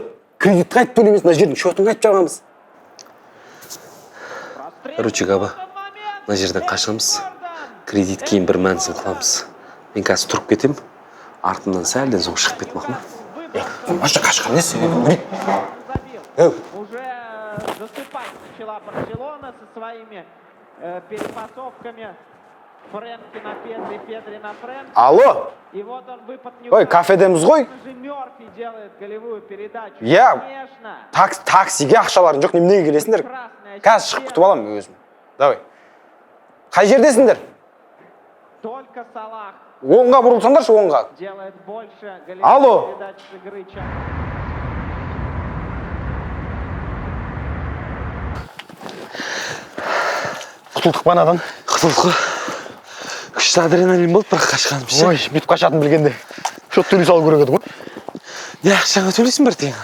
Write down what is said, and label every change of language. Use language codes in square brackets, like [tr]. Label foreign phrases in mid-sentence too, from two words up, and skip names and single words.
[kk] Кредит қайтып төлемес, мына жердің счетын қайтып жабамыз. Короче, Габа, мына жерден қашамыз, кредит кейін бір мәнісін қыламыз. Мен қазір тұрып кетем, артымнан сәлден соң шығып кетмақ ма? Маша қашқан несі? [ru] Уже засыпать начала Барселона со своими перепасовками. Фрэнки на Педри, Педри на Фрэнки. Алло! И вот он выпад не [kk] Ой, кафедеміз ғой? [ru] Мерфи делает голевую передачу. [kk] Таксиге ақшаларың жоқ, неменеге келесіңдер? Қазір шығып күтіп аламын өзім. Давай. Қай жердесіңдер? [ru] Только Салах. [kk] Оңға бұрылсаңдаршы, оңға. [ru] Делает больше голевых передач с игры, чем... [kk] Құтылдық па надан? Құтылдық. Күшті адреналин болып, бірақ қашқаным ше. Ой, бүйтіп қашатын білгенде. Шот төлей салу керек еді ғой. Не ақшаңа төлейсің бір теңге?